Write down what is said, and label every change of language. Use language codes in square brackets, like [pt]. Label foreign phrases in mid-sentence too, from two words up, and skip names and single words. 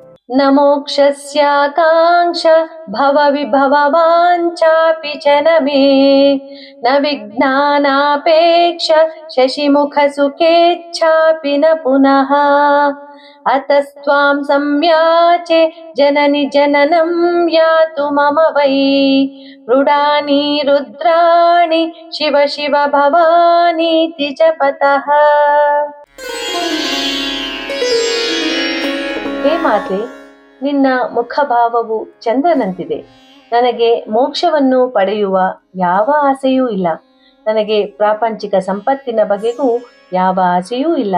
[sa] न मोक्षस्याकाङ्क्ष भवविभववाञ्छापि च न मे न विज्ञानापेक्ष शशिमुखसुखेच्छापि न पुनः अतस्त्वां संयाचे जननि जननं यातु मम वै मृडानि रुद्राणि शिव शिव भवानीति जपतः। [kn] ಹೇ ಮಾತೆ, ನಿನ್ನ ಮುಖಭಾವವು ಚಂದ್ರನಂತಿದೆ. ನನಗೆ ಮೋಕ್ಷವನ್ನು ಪಡೆಯುವ ಯಾವ ಆಸೆಯೂ ಇಲ್ಲ. ನನಗೆ ಪ್ರಾಪಂಚಿಕ ಸಂಪತ್ತಿನ ಬಗೆಗೂ ಯಾವ ಆಸೆಯೂ ಇಲ್ಲ.